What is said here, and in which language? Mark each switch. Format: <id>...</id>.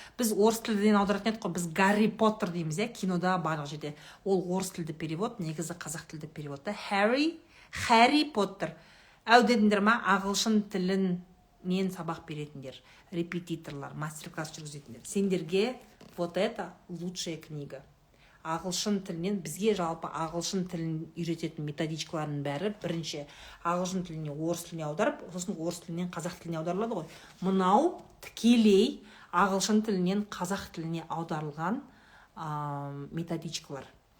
<kk>Біз орыс тілден аударатын едік қой. Біз Гарри Поттер дейміз, кинода барлық жерде. Ол орыс тілді перевод, негізі қазақ тілді переводта. Harry Potter. Әудедіңдер ма? Ағылшын тілінен сабақ беретіндер, репетиторлар, мастер-класс жүргізетіндер. Сендерге</kk> <ru>вот это лучшая книга.</ru> <kk>Ағылшын тілінен, бізге жалпы ағылшын тілін үйрететін методичкалардың бәрі бірінші ағылшын тіліне, орыс тіліне аударып, сосын орыс тілінен қазақ тіліне аударылады ғой. Мынау тікелей ағылшын тілінен қазақ тіліне аударылған методичкалар.</kk>